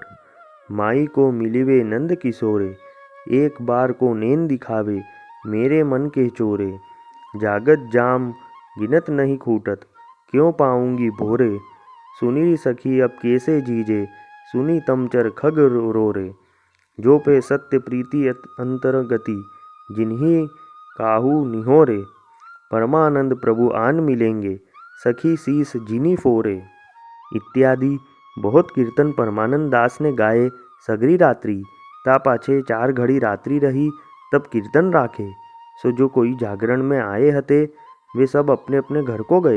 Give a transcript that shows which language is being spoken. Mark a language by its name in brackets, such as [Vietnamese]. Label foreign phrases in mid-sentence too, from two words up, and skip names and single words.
[Braj] माई को मिलिवे नंद किशोरे, एक बार को नैन दिखावे मेरे मन के चोरे। जागत जाम गिनत नहीं खूटत, क्यों पाऊंगी भोरे। सुनी सखी अब कैसे जीजे, सुनी तमचर खग रो रे। जो पे सत्य प्रीति अंतर्गति, जिन्हीं काहू निहोरे। परमानंद प्रभु आन मिलेंगे, सखी शीस जिनी फोरे। इत्यादि बहुत कीर्तन परमानंद दास ने गाए सगरी रात्रि। ता पाछे 4 घड़ी रात्रि रही, तब कीर्तन राखे। सो जो कोई जागरण में आए हते, वे सब अपने अपने घर को गए।